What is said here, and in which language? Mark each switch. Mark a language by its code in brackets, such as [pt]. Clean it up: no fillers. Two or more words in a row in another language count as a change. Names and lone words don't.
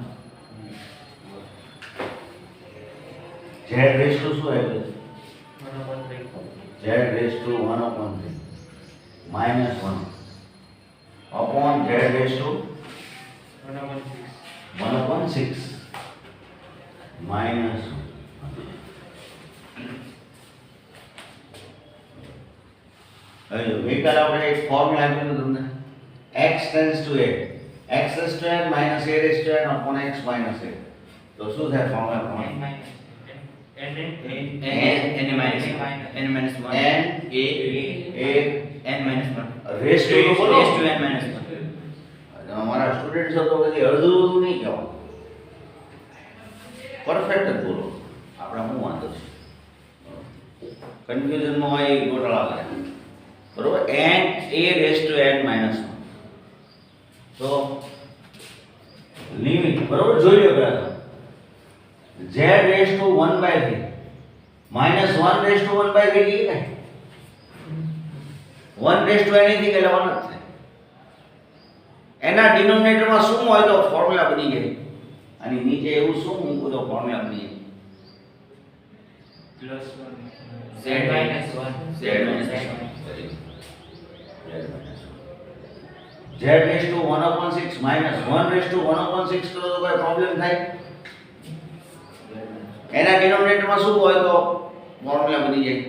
[en] z raised to [gu] શું આવે [en] z raised to 1 upon 3 minus 1 upon z raised to 1 upon 6 minus 1. [gu] હવે જો ગઈકાલે આપણે એક ફોર્મ્યુલા આપ્યું હતું તમને [en] x tends to a x raised to n minus a raised to n upon x minus a. [gu] તો શું થાય ફોર્મ્યુલા પ્રમાણે [en] n minus 1 n a n minus 1 raised to [gu] તો બોલો [en] raised to n minus 1 [gu] અમારા સ્ટુડન્ટ છો તો પછી અડધું નહીં કહો, પરફેક્ટ જ બોલો. આપણે શું વાંધો છે, કન્ફ્યુઝનમાં હોય એ ગોટાળા કરે બરોબર. n a raised to n minus 1 તો લિમિટ બરોબર જોઈ લો પહેલા z raised to 1 by 3 minus 1 raised to 1 by 3 કે 1 raised to anything એટલે 1 જ થાય. એના ડિનોમિનેટરમાં શું હોય તો ફોર્મ્યુલા બની જાય, અને નીચે એવું શું મૂકું તો ફોર્મ્યુલા બની જાય [en] z minus 1 z minus 1 z raised to 1 upon 6 minus 1 raised to 1 upon 6 [gu] કરો તો કોઈ પ્રોબ્લેમ થાય? એના ડિનોમિનેટરમાં શું હોય તો ફોર્મ્યુલા બની જાય